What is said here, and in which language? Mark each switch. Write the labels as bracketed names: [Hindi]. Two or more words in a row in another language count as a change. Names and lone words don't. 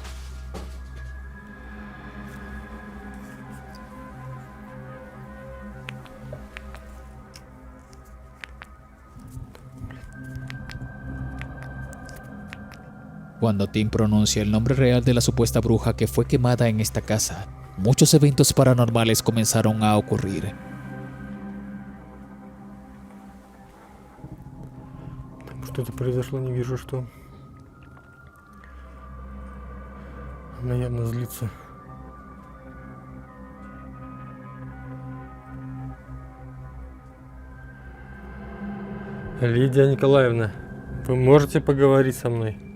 [Spanish] Cuando Tim pronuncia el nombre real de la supuesta bruja que fue quemada en esta casa, muchos eventos paranormales comenzaron a ocurrir. [Russian] Что-то произошло, не вижу, что. Она явно злится. Лидия Николаевна, вы можете поговорить со мной?